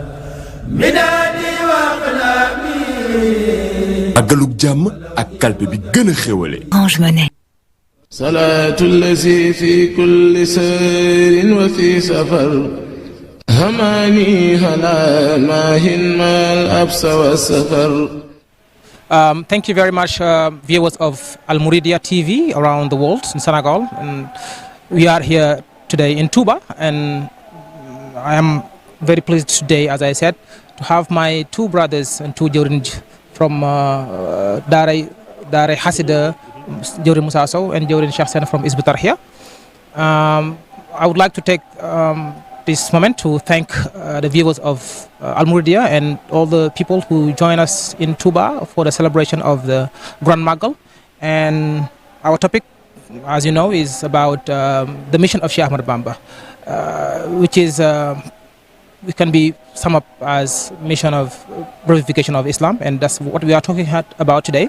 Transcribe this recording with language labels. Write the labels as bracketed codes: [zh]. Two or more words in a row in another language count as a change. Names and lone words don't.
[wo] Magalug jàmm ak kalpe bi gën a xéwale. Orange Money. salaatu allazi fi kulli sayrin wa fi safar hamani hala mahin mal absa wa safar. [en] Thank you very much, viewers of Mouridiyyah TV around the world in Senegal. And we are here today in Touba, and I am very pleased today, as I said, to have my two brothers and two Jawrin from Daara Hasida, Jawrin Moussa Sow and Jawrin Cheikh Sen from Hizbut-Tarqiyyah. I would like to take this moment to thank the viewers of Mouridiyyah and all the people who join us in Touba for the celebration of the Grand Magal. And our topic, as you know, is about the mission of Sheikh Ahmadou Bamba, which is it can be summed up as mission of revivification of Islam, and that's what we are talking about today.